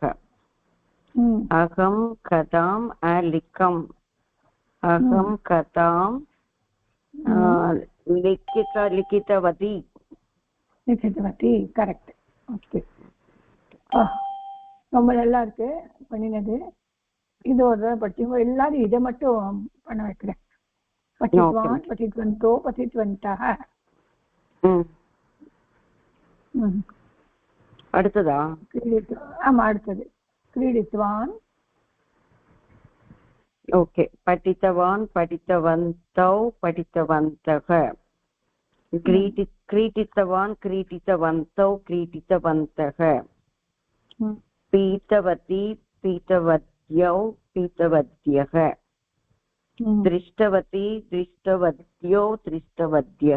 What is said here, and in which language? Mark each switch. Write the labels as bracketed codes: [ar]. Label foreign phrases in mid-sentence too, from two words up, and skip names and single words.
[sa] अहम् कथाम् अलिखम् अहम् कथाम् लिखितवती [ta] கரெக்ட். ஓகே, ரொம்ப நல்லா இருக்கு பண்ணினது. இது ஒரு தடவை படிச்சுங்க. எல்லாரும் இதை மட்டும் பண்ண வைக்கிறேன். [sa] पठितवान् पठितवन्तो पठितवन्तः. [ta] அடுத்ததா? ஆமா, அடுத்தது क्रीडितवान्. ஓகே, [sa] पठितवान् पठितवन्तौ पठितवन्तः. क्रीडितवान् क्रीडितवन्तौ क्रीडितवन्तः. पीतवती पीतवत्यौ पीतवत्यः. दृष्टवती दृष्टवत्यो दृष्टवत्यः.